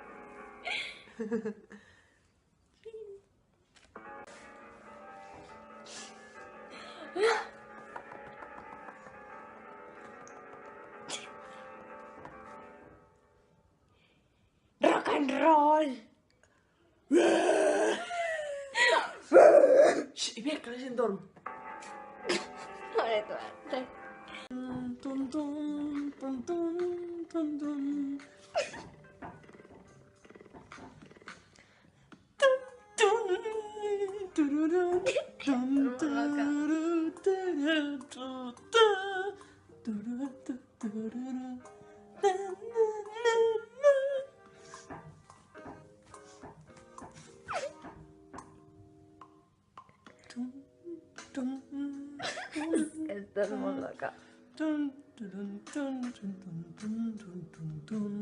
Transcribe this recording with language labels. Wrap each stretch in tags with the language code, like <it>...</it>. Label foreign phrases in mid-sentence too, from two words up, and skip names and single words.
<en>Rock and roll.</en> <ca>Xxt, i bé, que la gent dorm. Vale, tu. Tum, tum, tum, tum, tum, tum. Tum, tum, tururú, tum, tururú, tururú, tururú, tururú,</ca> <es>Estás muy loca. Dun, dun, dun, dun, dun, dun, dun, dun, dun.</es>